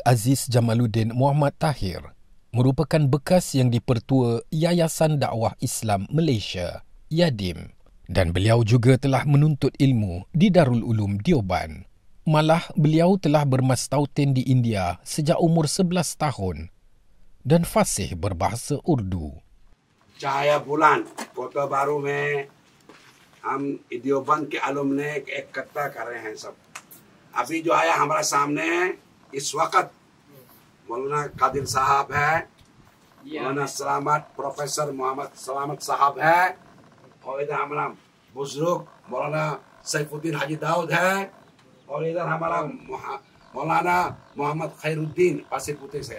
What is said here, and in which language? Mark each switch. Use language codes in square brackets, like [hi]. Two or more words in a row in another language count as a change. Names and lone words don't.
[ms] Aziz Jamaluddin Muhammad Tahir merupakan bekas yang dipertua Yayasan Dakwah Islam Malaysia, YADIM, dan beliau juga telah menuntut ilmu di Darul Ulum Deoban. Malah beliau telah bermastautin di India sejak umur 11 tahun dan fasih berbahasa Urdu. [ur] Cahaya bulan, kota baru میں ہم دیوبند کے alumni اکٹھا کر رہے ہیں سب. ابھی جو آیا ہمارا سامنے اس وقت مولانا قادر صاحب ہے، مولانا سلامت پروفیسر محمد سلامت صاحب ہے، اور ادھر ہمارا بزرگ مولانا سیف الدین حاجی داؤد ہے، اور ادھر ہمارا مولانا محمد خیر الدین پاسر پوتے سے.